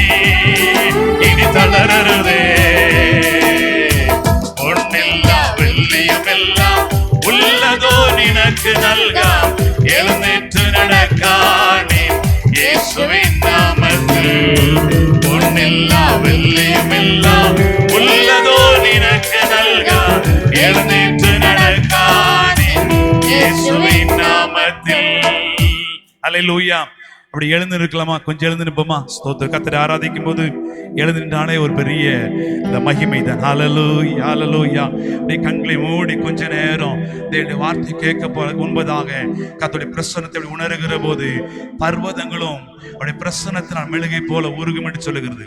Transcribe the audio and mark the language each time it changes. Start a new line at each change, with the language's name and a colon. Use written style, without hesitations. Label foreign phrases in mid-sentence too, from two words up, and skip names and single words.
Malayalam: ഇനി തളരരുതേ പൊന്നില്ല വെള്ളിയുമെല്ലാം ഉള്ളതോ നിനക്ക് നൽകാം എഴുന്നേറ്റ് നടക്കാനേ യേശുവിൻ നാമത്തിൽ പൊന്നില്ല വെള്ളിയുമെല്ലാം ഉള്ളതോ നിനക്ക് നൽകാം എഴുന്നേറ്റ് നടക്കാനേ യേശുവിൻ നാമത്തിൽ ഹല്ലേലൂയ
Tamil: அப்படி எழுந்து நிற்கலாமா? கொஞ்சம் எழுந்து நிற்போமா? ஸ்தோத்திர கர்த்தரை ஆராதிக்கும் போது எழுந்து நின்றாலே ஒரு பெரிய இந்த மகிமை தான். ஹல்லேலூயா, ஹல்லேலூயா. அப்படியே கண்களை மூடி கொஞ்ச நேரம் தேவனுடைய வார்த்தை கேட்க போற முன்பதாக கர்த்தருடைய பிரசன்னத்தை அப்படி உணர்கிற போது பர்வதங்களும் அவருடைய பிரசன்னத்தினால் மெழுகை போல உருகும் என்று சொல்லுகிறது.